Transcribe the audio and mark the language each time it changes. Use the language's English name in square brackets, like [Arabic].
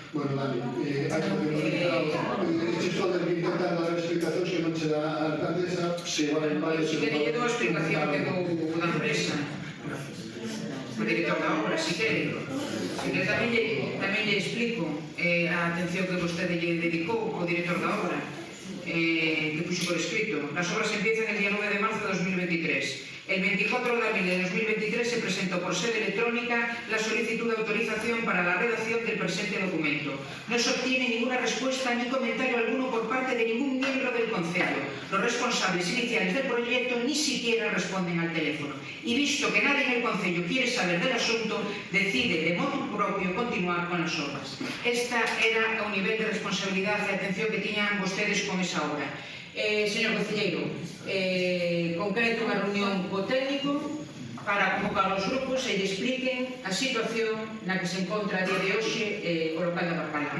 [Galician] Bueno, vale, hai que isto de intentar dar explicacións que non se dá a alcaldesa, se vai... Si quere, lle dou a explicación que dou da empresa. O director da obra, si quere. Tamén lle explico a atención que vostede lle dedicou ao director da obra, que puxo por escrito. [Spanish] Las obras empiezan el día 9 de marzo de 2023. El 24 de abril de 2023 se presentó por sede electrónica la solicitud de autorización para la redacción del presente documento. No se obtiene ninguna respuesta ni comentario alguno por parte de ningún miembro del Concello. Los responsables iniciales del proyecto ni siquiera responden al teléfono. Y visto que nadie en el Concello quiere saber del asunto, decide de modo propio continuar con las obras. [Galician] Esta era o nivel de responsabilidad e atención que tiñan vostedes con esa obra. Señor concelleiro, concreto unha reunión co técnico para convocar os grupos e lle expliquen a situación na que se encontra a día de hoxe o local da Parpala.